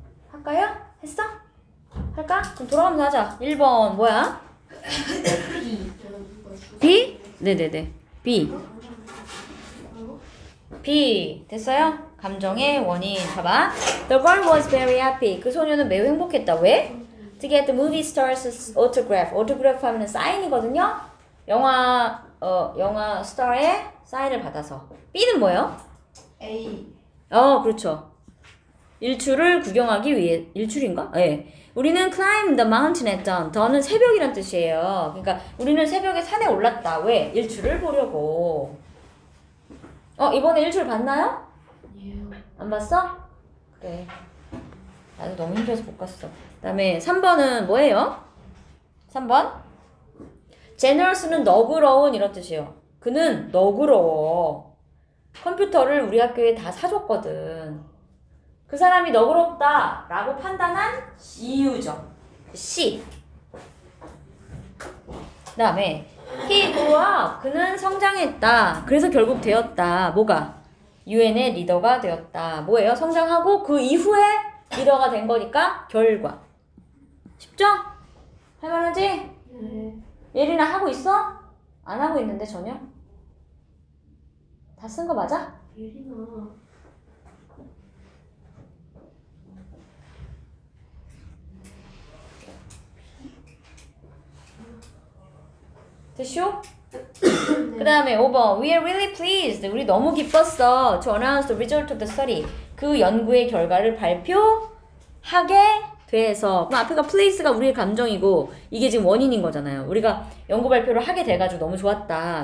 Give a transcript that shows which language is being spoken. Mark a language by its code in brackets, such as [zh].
[ko] 할까요? 했어? 할까? 그럼 돌아가면서 하자. 1번 뭐야? B? 네네네. B. [en] B. [ko] 됐어요? 감정의 원인. 봐봐. [en] The girl was very happy. [ko] 그 소녀는 매우 행복했다. 왜? [en] To get the movie star's autograph. [ko] autograph 하면 사인이거든요. 영화 스타의 사인을 받아서. B는 뭐예요? A. 그렇죠. 일출을 구경하기 위해 일출인가? 네. 우리는 [en] climb the mountain at dawn. [ko] 더는 새벽이란 뜻이에요. 그러니까 우리는 새벽에 산에 올랐다. 왜? 일출을 보려고. 이번에 일출 봤나요? 아니에요. 안 봤어? 그래. 나도 너무 힘들어서 못 갔어. 그다음에 3번은 뭐예요? 3번. generous는 너그러운 이런 뜻이에요. 그는 너그러워. 컴퓨터를 우리 학교에 다 사줬거든. 그 사람이 너그럽다 라고 판단한 이유죠. C. 그 다음에 [en] he grew up. [ko] 그는 성장했다. 그래서 결국 되었다. 뭐가? UN의 리더가 되었다. 뭐예요? 성장하고 그 이후에 리더가 된 거니까 결과. 쉽죠? 할만하지? 네. 예린아 하고 있어? 안 하고 있는데 전혀? 다 쓴 거 맞아? 예린아. 됐쇼? 그 다음에 5번 [en] We are really pleased. [ko] 우리 너무 기뻤어. [en] To announce the result of the study. [ko] 그 연구의 결과를 발표하게 돼서. 그럼 앞에가 please가 우리의 감정이고 이게 지금 원인인 거잖아요. 우리가 연구 발표를 하게 돼가지고 너무 좋았다.